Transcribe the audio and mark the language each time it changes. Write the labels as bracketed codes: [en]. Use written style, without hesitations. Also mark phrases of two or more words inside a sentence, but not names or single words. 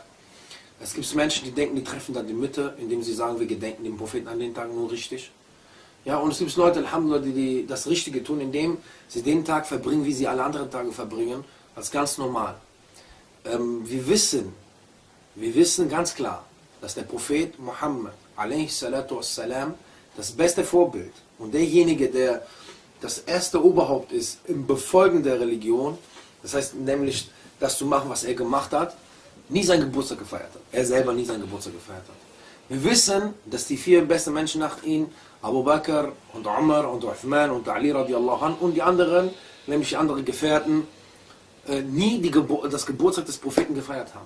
[de] Es gibt Menschen, die denken, die treffen da die Mitte, indem sie sagen, wir gedenken dem Propheten an den Tagen nur richtig. Ja, und es gibt Leute, Alhamdulillah, die das Richtige tun, indem sie den Tag verbringen, wie sie alle anderen Tage verbringen, als ganz normal. Wir wissen ganz klar, dass der Prophet Mohammed, [ar] عليه الصلاة والسلام, [de] das beste Vorbild und derjenige, der das erste Oberhaupt ist im Befolgen der Religion, das heißt nämlich, das zu machen, was er gemacht hat, nie seinen Geburtstag gefeiert hat. Er selber nie seinen Geburtstag gefeiert hat. Wir wissen, dass die 4 besten Menschen nach ihm, Abu Bakr und Umar und Uthman und Ali [ar] رضي الله عنه [de] und die anderen, nämlich die anderen Gefährten, nie das Geburtstag des Propheten gefeiert haben.